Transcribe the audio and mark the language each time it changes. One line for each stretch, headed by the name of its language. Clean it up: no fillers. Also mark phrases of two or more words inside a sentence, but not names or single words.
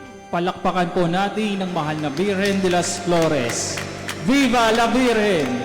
Filipino: Palakpakan po natin ang mahal na Birhen de las Flores.
Spanish: Viva la Virgen!